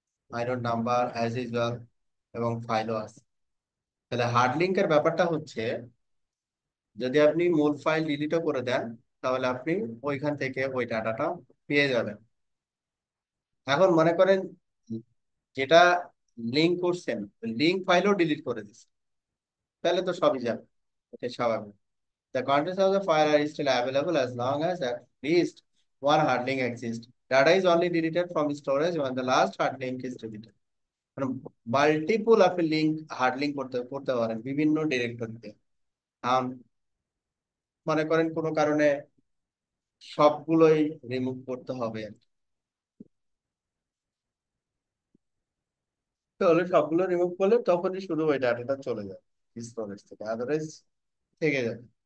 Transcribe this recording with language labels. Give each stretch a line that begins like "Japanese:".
Bangla: আইনোড number as usual এবং ফাইলও আছে। তাহলে হার্ড লিঙ্কের ব্যাপারটা হচ্ছে, যদি আপনি মূল ফাইল ডিলিটও করে দেন, তাহলে আপনি ওইখান থেকে ওই ডাটাটা পেয়ে যাবেন। এখন মনে করেন যেটা লিঙ্ক করছেন, লিঙ্ক ফাইলও ডিলিট করে দিচ্ছেন, তাহলে তো সবই যাবে, এটা স্বাভাবিক।
English: The contents of the file are still available as long as at least one hard link exists. Data is only deleted from storage when the last hard link is deleted.
Bangla: মানে multiple আপনি link hard link করতে করতে পারেন বিভিন্ন ডিরেক্টরিতে। মনে করেন কোনো কারণে সবগুলোই রিমুভ করতে হবে, তাহলে সবগুলো রিমুভ করলে তখনই শুধু ওই ডাটাটা চলে যাবে স্টোরেজ থেকে, আদারওয়াইজ থেকে যাবে।